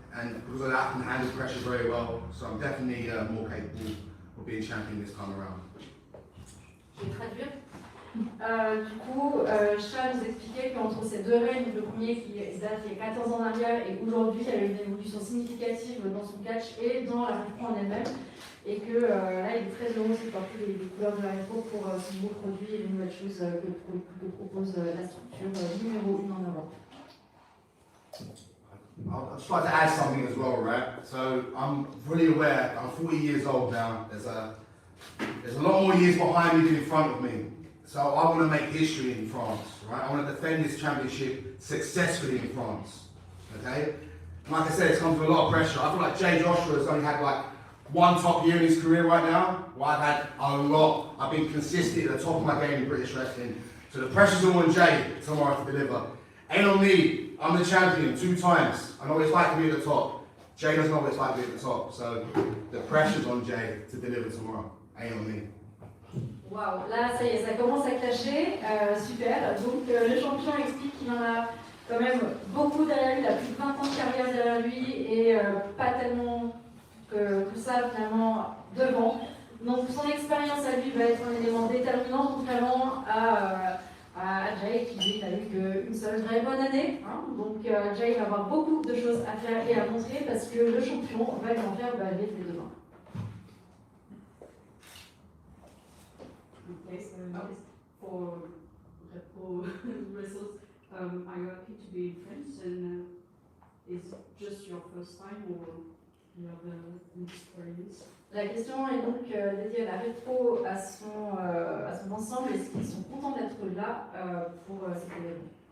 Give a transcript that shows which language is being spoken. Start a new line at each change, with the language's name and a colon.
English: And because of that, I can handle pressure very well. So I'm definitely more capable of being champion this time around.
French: Je vais traduire. Du coup, Charles nous expliquait qu'entre ces deux règnes, le premier qui date il y a 14 ans en arrière et aujourd'hui, il y a eu une évolution significative dans son catch et dans la RevPro en elle-même, et que là, il est très heureux de porter les couleurs de la RevPro pour ce nouveau produit et les nouvelles choses que propose la structure numéro 1 en Europe.
English: I'll just like to add something as well, right? So I'm fully aware, I'm 40 years old now. There's a There's a lot more years behind me than in front of me. So I want to make history in France, right? I want to defend this championship successfully in France, okay? And like I said, it's come to a lot of pressure. I feel like Jay Joshua has only had like one top year in his career right now. Well, I've had a lot. I've been consistent at the top of my game in British wrestling. So the pressure's all on Jay tomorrow to deliver. Ain't on me. I'm the champion 2 times. I know what it's like to be at the top. Jay doesn't know what it's like to be at the top. So the pressure's on Jay to deliver tomorrow. Ain't on me.
French: Waouh, là ça y est, ça commence à clasher, super. Donc le champion explique qu'il en a quand même beaucoup derrière lui, il a plus de 20 ans de carrière derrière lui et pas tellement que ça finalement devant. Donc son expérience à lui va être un élément déterminant contrairement à Jay qui lui n'a eu qu'une seule vraie bonne année. Hein. Donc Jay va avoir beaucoup de choses à faire et à montrer parce que le champion va lui en faire baver les demain.
English: Okay, so for RevPro results, are you happy to be in France? And is it just your first time or you have an experience?
French: La question est donc dédiée à la RevPro, à son ensemble. Est-ce qu'ils sont contents d'être là pour cet événement?